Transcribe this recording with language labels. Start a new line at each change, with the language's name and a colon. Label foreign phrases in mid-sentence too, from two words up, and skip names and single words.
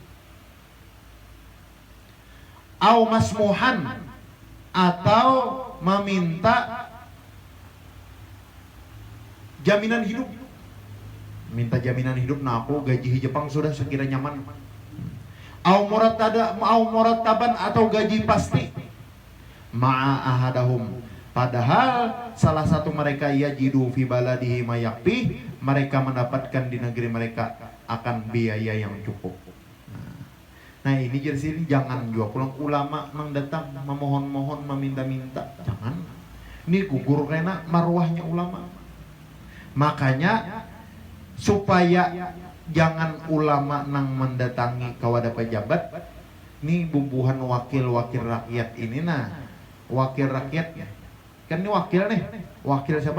Arabic: أو مسموحا,
Indonesian: atau meminta jaminan hidup.
Banjar: Minta jaminan hidup, nah aku gaji Jepang sudah sekira nyaman.
Arabic: أو مرتبا,
Indonesian: atau gaji pasti.
Arabic: مع أحدهم,
Indonesian: padahal salah satu mereka
Arabic: يجد في بلده ما يكفي,
Indonesian: mereka mendapatkan di negeri mereka akan biaya yang cukup.
Banjar: Nah ini jadi sini jangan juga pulang ulama nang datang memohon-mohon, meminta-minta, jangan. Ini gugur kena marwahnya ulama. Makanya supaya jangan ulama nang mendatangi kawada pejabat, ini bubuhan wakil-wakil rakyat ini, nah wakil rakyatnya kan ini wakil nih, wakil siapa?